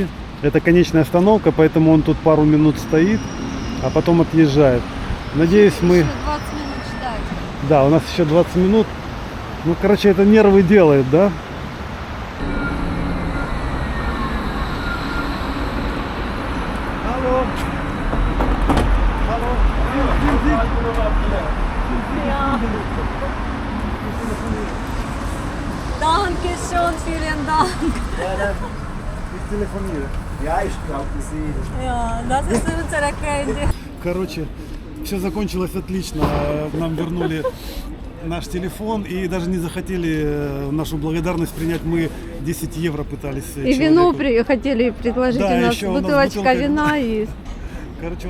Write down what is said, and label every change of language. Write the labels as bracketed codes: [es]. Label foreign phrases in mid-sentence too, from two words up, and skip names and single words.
[ru] Это конечная остановка, поэтому он тут пару минут стоит, а потом отъезжает. Надеюсь, мы... Еще 20 минут ждать. Да, у нас еще 20 минут. Ну, короче, это нервы делает, да? Алло. Алло. [de] Danke schön, vielen Dank. Ja, ich glaube, sie. Ja, das ist unsere Candy. [ru] Короче, все закончилось отлично. Нам вернули наш телефон и даже не захотели нашу благодарность принять. Мы 10 евро пытались. И вино хотели предложить. Да, у нас еще у нас бутылочка бутылка вина есть. Короче, он